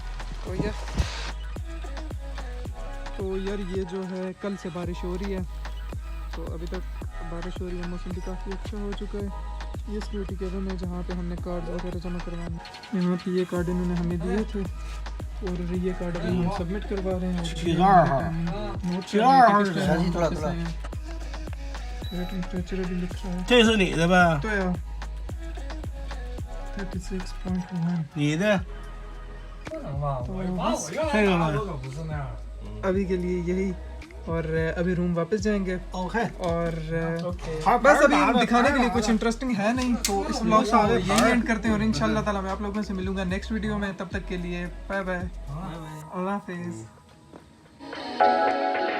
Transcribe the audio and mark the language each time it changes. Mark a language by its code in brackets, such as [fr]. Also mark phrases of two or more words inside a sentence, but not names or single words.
[ur] تو یار یہ جو ہے کل سے بارش ہو رہی ہے، تو ابھی تک بارش ہو رہی ہے، موسم بھی کافی اچھا ہو چکا ہے. یہ [en] security cabin [ur] ہے جہاں پہ ہم نے کارڈ وغیرہ جمع کروانے. یہاں پہ یہ کارڈ انہوں نے ہمیں دیے تھے اور یہ کارڈ ابھی ہم سبمٹ کروا رہے ہیں. ٹمپریچر ابھی لکھ رہا ہے. [zh] 这是你的吧？对啊 36.1 你的这个吗？ [ur] ابھی کے لیے یہی، اور ابھی روم واپس جائیں گے. [en] OK [ur] اور [en] OK [ur] بس ابھی دکھانے کے لیے کچھ انٹرسٹنگ ہے نہیں، تو اس ولاگ کو یہی اینڈ کرتے ہیں اور [ar] إن شاء الله تعالى [ur] میں آپ لوگوں سے ملوں گا [en] next video [ur] میں. تب تک کے لیے [en] bye bye, [ur] اللہ حافظ.